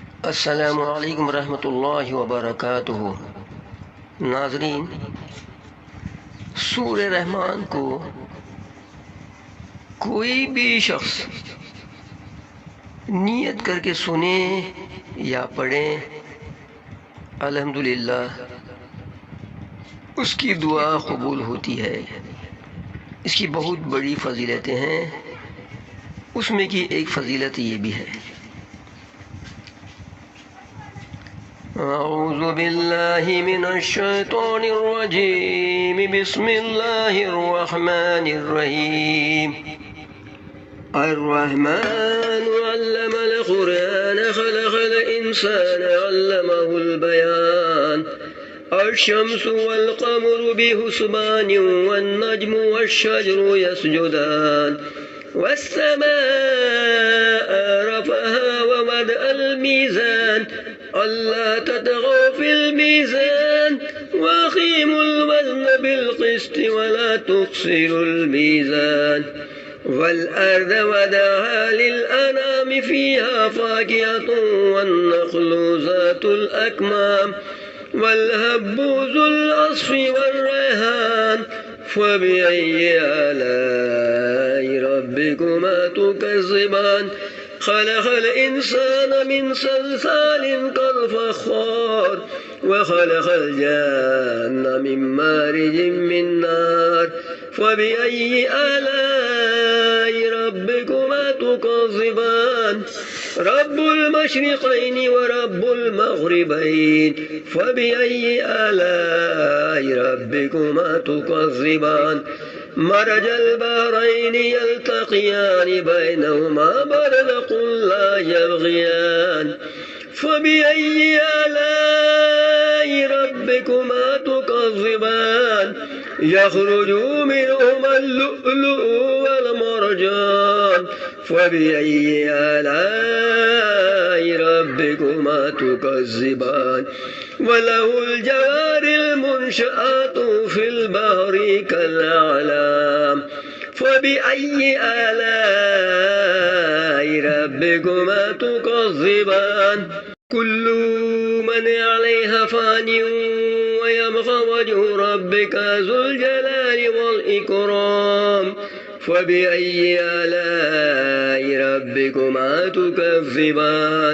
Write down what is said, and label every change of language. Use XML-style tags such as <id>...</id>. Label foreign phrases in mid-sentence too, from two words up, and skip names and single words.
<ar>السلام عليكم رحمة الله وبركاته.</ar> <ur>ناظرین، سورہ رحمان کو کوئی بھی شخص نیت کر کے سنے یا پڑھے، الحمدللہ اس کی دعا قبول ہوتی ہے. اس کی بہت بڑی فضیلتیں ہیں، اس میں کی ایک فضیلت یہ بھی ہے.</ur> <ar>أعوذ بالله من الشيطان الرجيم، بسم الله الرحمن الرحيم. الرحمن علم القرآن خلق الإنسان علمه البيان. الشمس والقمر بحسبان والنجم والشجر يسجدان. والسماء رفعها ووضع الميزان. ألا تطغوا في الميزان وأقيموا الوزن بالقسط ولا تخسروا الميزان. والأرض وضعها للأنام فيها فاكهة والنخل ذات الأكمام والحب ذو العصف والريحان. فبأي آلاء ربكما تكذبان. خلق الإنسان من صلصال كالفخار وخلق الجان من مارج من نار. فبأي آلاء ربكما تكذبان. رب المشرقين ورب المغربين. فبأي آلاء ربكما تكذبان. مرج البحرين يلتقيان بينهما برزخ لا يبغيان. فبأي آلاء ربكما تكذبان. يخرج منهما اللؤلؤ والمرجان. فبأي آلاء ربكما تكذبان. وله الجوار المنشآت في البحر كالأعلام. فبأي آلاء ربكما تكذبان. كل من عليها فان ويبقى وجه ربك ذو الجلال والإكرام. فبأي آلاء ربكما تكذبان.</ar>